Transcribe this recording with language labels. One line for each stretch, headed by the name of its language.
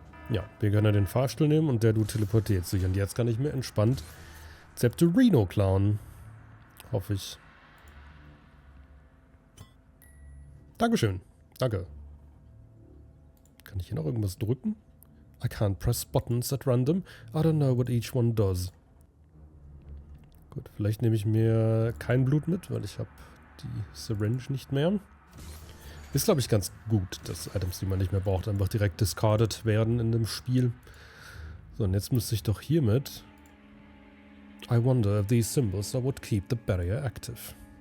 German: Ja, wir können ja den Fahrstuhl nehmen und der du teleportiert sich. Und jetzt kann ich mir entspannt Zepterino klauen. Hoffe ich. Dankeschön. Danke. Kann ich hier noch irgendwas drücken?
English: I can't press buttons at random. I don't know what each one does.
German: Gut, vielleicht nehme ich mir kein Blut mit, weil ich habe die Syringe nicht mehr. Ist, glaube ich, ganz gut, dass Items, die man nicht mehr braucht, einfach direkt discarded werden in dem Spiel. So, und jetzt müsste ich doch hiermit...
English: I wonder if these symbols are what keep the barrier active.